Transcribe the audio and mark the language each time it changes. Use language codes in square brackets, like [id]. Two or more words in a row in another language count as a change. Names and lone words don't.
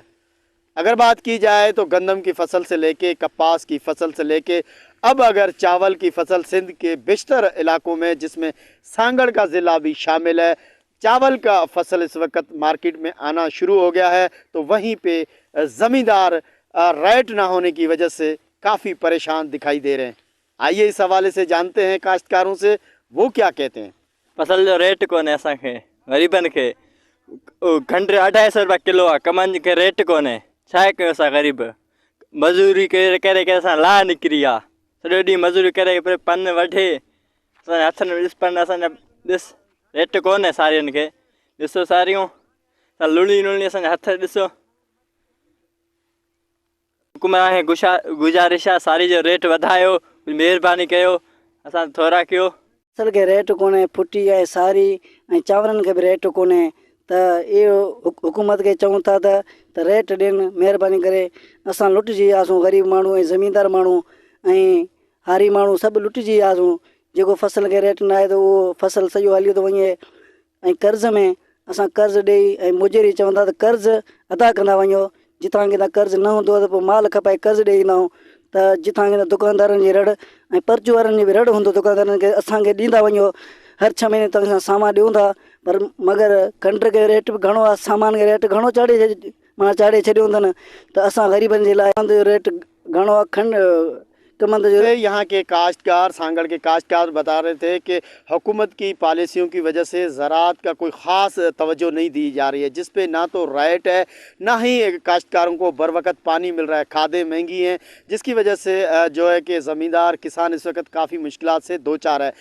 [ur] اگر بات کی جائے تو گندم کی فصل سے لیکے کپاس کی فصل سے لیکے اب اگر چاول کی فصل سندھ کے بیشتر علاقوں میں، جس میں سانگھڑ کا ضلع بھی شامل ہے، چاول کا فصل اس وقت مارکیٹ میں آنا شروع ہو گیا ہے، تو وہیں پے زمیندار ریٹ نہ ہونے کی وجہ سے کافی پریشان دکھائی دے رہے ہیں. آئیے اس حوالے سے جانتے ہیں کاشتکاروں سے وہ کیا کہتے ہیں. [sd] फसल जो रेट कोन्हे असांखे ग़रीबनि खे खंडु 250 रुपया किलो आहे, कमनि खे रेट कोन्हे। छा कयूं असां ग़रीब? मज़ूरी करे करे करे असां लाह निकिरी आहे। सॼो ॾींहुं मज़ूरी करे पर पन वठे, असांजे हथनि में ॾिस पन असांजा ॾिस रेट कोन्हे साड़ियुनि खे। ॾिसो साड़ियूं लुणी लुणी असांजा हथ ॾिसो। हुकूमत खे गुज़ारिश आहे साड़ी जो रेट वधायो, महिरबानी कयो, असां थोरा कयो। फसल के रेट कोन्हे, फुटी है सारी ऐं चांवरनि के भी रेट कोन्हे, त इहो हुकूमत के चऊं था त रेट ॾियनि महिरबानी करे। असां लुटिजी वियासीं, ग़रीब माण्हू ऐं ज़मींदार माण्हू ऐं हारी माण्हू सभु लुटिजी वियासीं। जेको फसल के रेट न आहे त उहो फसल सॼो हलियो थो वञे ऐं कर्ज़ में असां कर्ज़ ॾेई ऐं मुजरी चवंदा त कर्ज़ अदा कंदा वञो। जितां किथां कर्ज़ न हूंदो त पोइ माल खपाए कर्ज़ ॾेई ईंदा आहियूं। त जितां किथां दुकानदारनि जी रड़ ऐं पर्चू वारनि जी बि रड़ हूंदो, दुकानदारनि खे असांखे ॾींदा वञो, हर 6 महीने तव्हां सां सामान ॾियूं था, पर मगर खंड के रेट बि घणो आहे, सामान के रेट घणो चाढ़े छॾियो अथनि। त असां ग़रीबनि जे लाइ रेट घणो आहे। खंड [ur] یہاں کے کاشتکار، سانگھڑ کے کاشتکار بتا رہے تھے کہ حکومت کی پالیسیوں کی وجہ سے زراعت کا کوئی خاص توجہ نہیں دی جا رہی ہے، جس پے نہ تو ریٹ ہے، نہ ہی کاشتکاروں کو بر وقت پانی مل رہا ہے. کھادیں مہنگی ہیں، جس کی وجہ سے جو ہے کہ زمیندار کسان اس وقت کافی مشکلات سے دو چار ہے.